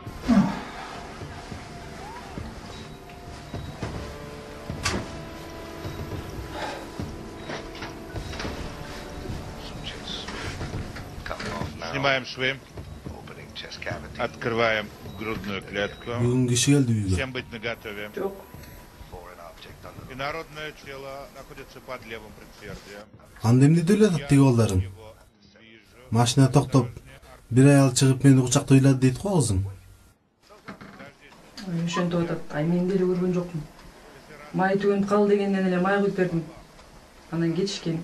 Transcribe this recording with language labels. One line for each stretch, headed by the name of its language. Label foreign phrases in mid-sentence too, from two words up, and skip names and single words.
Russian: Снимаем швы. Открываем грудную клетку. Всем быть наготове. И народное тело находится под левым предсердием.
Kyrgyz: Анда эмне деле атат тиги балдарым? Машина токтоп, бир аял чыгып мени кучактай ыйлады дейт го кызым. Ошентип атат. Ай мен деле көргөн жокмун. Май түгөнүп калды дегенден эле май куюп бердим. Анан кетишкен.